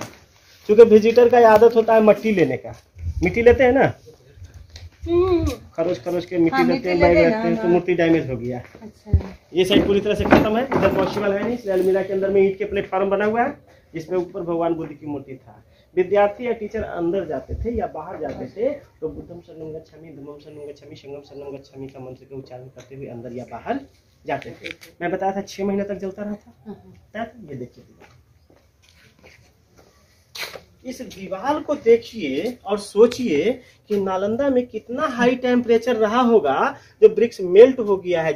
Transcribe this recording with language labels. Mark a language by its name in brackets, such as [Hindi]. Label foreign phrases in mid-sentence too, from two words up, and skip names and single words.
[Hindi] क्योंकि विजिटर का आदत होता है मट्टी लेने का। मिट्टी लेते हैं ना, खरोच के मिट्टी लेते हैं, बैग रखते हैं, तो मूर्ति डैमेज हो गया। अच्छा। ये साइड पूरी तरह से खत्म है, इधर पॉसिबल है नहीं, इसलिए अलमीरा के अंदर में ईंट के प्लेटफॉर्म बना हुआ है, जिसमें ऊपर भगवान बुद्ध की मूर्ति था। विद्यार्थी या टीचर अंदर जाते थे या बाहर जाते थे तो [Pali] बुद्धम शरणं गच्छामि, धम्मं शरणं गच्छामि, संघं शरणं गच्छामि [Hindi] का मंत्र का उच्चारण करते हुए अंदर या बाहर जाते थे। मैं बताया था 6 महीने तक जलता रहा था। ये देखिए, इस दीवार को देखिए और सोचिए कि नालंदा में कितना [English] high temperature [Hindi] रहा होगा, जो [English] bricks melt [Hindi] हो गया है।